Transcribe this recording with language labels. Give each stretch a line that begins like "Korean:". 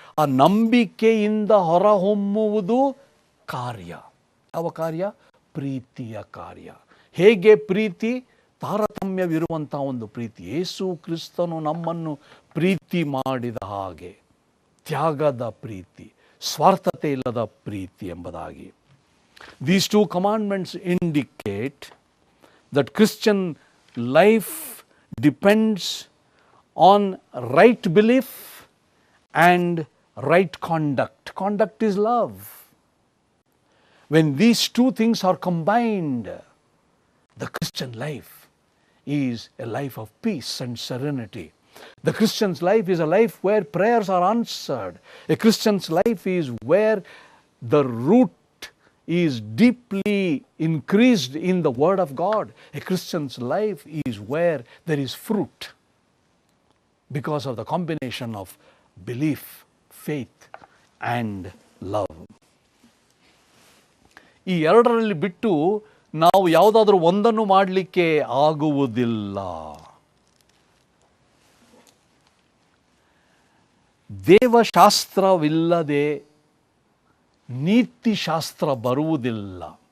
Kannada: ಆ ನಂಬಿಕೆಯಿಂದ ಹೊರಹೊಮ್ಮುವುದು ಕಾರ್ಯ. ಯಾವ ಕಾರ್ಯ? ಪ್ರೀತಿಯ ಕಾರ್ಯ. ಹೇಗೆ ಪ್ರೀತಿ? ತಾರತಮ್ಯವಿರುವಂಥ ಒಂದು ಪ್ರೀತಿ. ಯೇಸು ಕ್ರಿಸ್ತನು ನಮ್ಮನ್ನು ಪ್ರೀತಿ ಮಾಡಿದ ಹಾಗೆ, ತ್ಯಾಗದ ಪ್ರೀತಿ, ಸ್ವಾರ್ಥತೆ ಇಲ್ಲದ ಪ್ರೀತಿ ಎಂಬುದಾಗಿ.
English: These two commandments indicate that Christian life depends on right belief and right conduct. Conduct is love. When these two things are combined, the Christian life is a life of peace and serenity. The Christian's life is a life where prayers are answered. A Christian's life is where the root is deeply increased in the Word of God. A Christian's life is where there is fruit because of the combination of belief, faith and love.
Kannada: ಈ ಎರಡರಲ್ಲಿ ಬಿಟ್ಟು ನಾವು ಯಾವುದಾದ್ರೂ ಒಂದನ್ನು ಮಾಡಲಿಕ್ಕೆ ಆಗುವುದಿಲ್ಲ. ದೇವಶಾಸ್ತ್ರವಿಲ್ಲದೆ ನೀತಿಶಾಸ್ತ್ರ ಬರುವುದಿಲ್ಲ.